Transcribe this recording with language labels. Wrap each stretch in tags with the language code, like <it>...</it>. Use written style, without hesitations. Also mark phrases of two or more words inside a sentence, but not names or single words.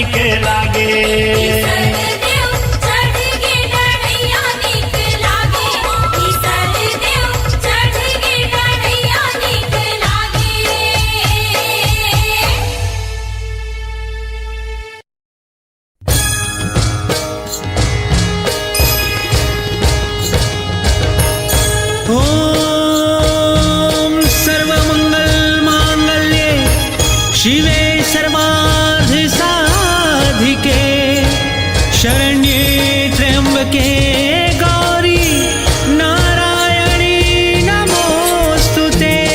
<bho>लागे सरदेव चढ़ के डढ़ैया नीक लागे सरदेव चढ़ के डढ़ैया नीक लागे</bho> <sa>ॐ सर्वमङ्गलमाङ्गल्ये शिवे सर्वार्धसाधिके शरण्ये त्र्यम्बके गौरी नारायणी नमोऽस्तु ते</sa>